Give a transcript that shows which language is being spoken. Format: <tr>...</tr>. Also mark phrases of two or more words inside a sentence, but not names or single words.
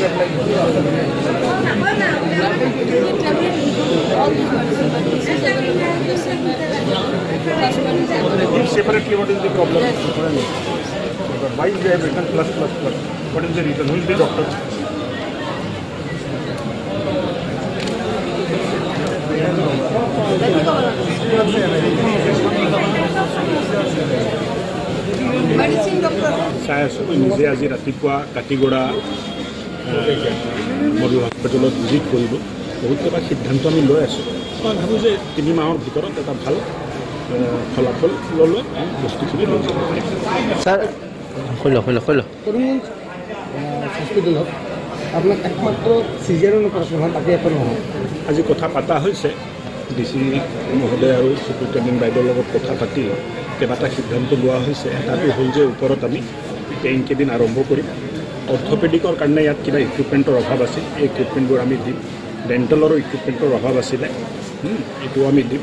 <en>separately what is the problem? Why they have written plus plus plus? What is the reason? Who is the doctor?</en> <as>নিজে আজি ৰাতিপুৱা কাটিগড়া মডেল হস্পিটেলত ভিজিট কৰিব। বহুত কেইটা সিদ্ধান্ত আমি লৈ আছোঁ। মই ভাবোঁ যে 3 মাহৰ ভিতৰত এটা ভাল ফলাফল ল'লে বস্তুখিনি লৈ যাব পাৰিম। স্যার করিমগঞ্জ হসপিটেলত আপনার একমাত্র সিজারিয়ান অপারেশন হয়, বাকি এখন নহয়। আজি কথা পতা হৈছে ডিচি মহোদয় আৰু চুপাৰিনটেণ্ডেণ্ট বাইদেউৰ লগত কথা পাতি কেইবাটা সিদ্ধান্ত লোৱা হৈছে। এটাটো হ'ল যে ওপৰত আমি এইকেইদিন আৰম্ভ কৰিম। অৰ্থপেডিকৰ কাৰণে ইয়াত কিবা ইকুইপমেণ্টৰ অভাৱ আছিল, এই ইকুইপমেণ্টবোৰ আমি দিম। ডেণ্টেলৰো ইকুইপমেণ্টৰ অভাৱ আছিলে, এইটোও আমি দিম।</as>